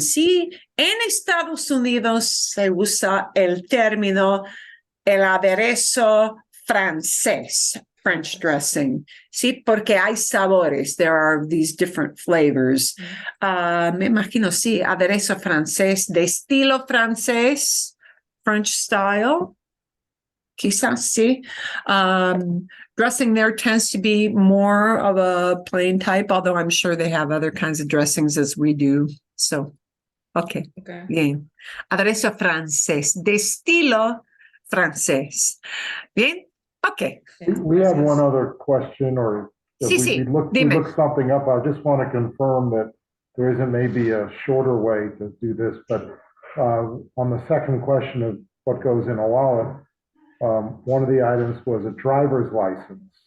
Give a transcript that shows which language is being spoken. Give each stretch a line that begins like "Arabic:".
Spanish: Sí, en Estados Unidos se usa el término el aderezo francés, French dressing. Sí, porque hay sabores.
English: There are these different flavors.
Spanish: Me imagino, sí, aderezo francés, de estilo francés,
English: French style.
Spanish: Quizás, sí.
English: Dressing there tends to be more of a plain type, although I'm sure they have other kinds of dressings as we do. So, okay. Bien.
Spanish: Aderezo francés, de estilo francés. Bien. Okay.
English: We had one other question, or we looked something up. I just want to confirm that there isn't maybe a shorter way to do this, but on the second question of what goes in a wallet, one of the items was a driver's license.